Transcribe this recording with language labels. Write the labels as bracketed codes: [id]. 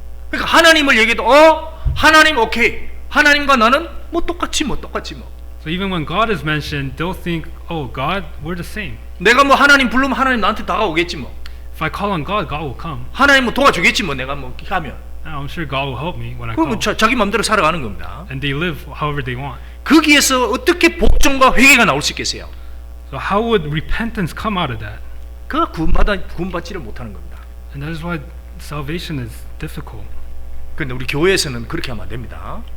[ko] 그러니까 하나님을 얘기해도 하나님 오케이. 하나님과 나는 뭐 똑같지 뭐. [en] So even when God is mentioned, they'll think, oh, God, we're the same. [ko] 내가 뭐 하나님 부르면 하나님 나한테 다가오겠지 뭐. [en] If I call on God, God will come. [ko] 하나님 뭐 도와주겠지 뭐. 내가 뭐 하면. [en] I'm sure God will help me when I [ko] 그럼 [en] call. [ko] 자기 마음대로 살아가는 겁니다. [en] And they live however they want. [ko] 거기에서 어떻게 복종과 회개가 나올 수 있겠어요? [en] So how would repentance come out of that? [ko] 그 구원받지를 못하는 겁니다. [en] And that is why salvation is difficult. [ko] 그런데 우리 교회에서는 그렇게 하면 안 됩니다.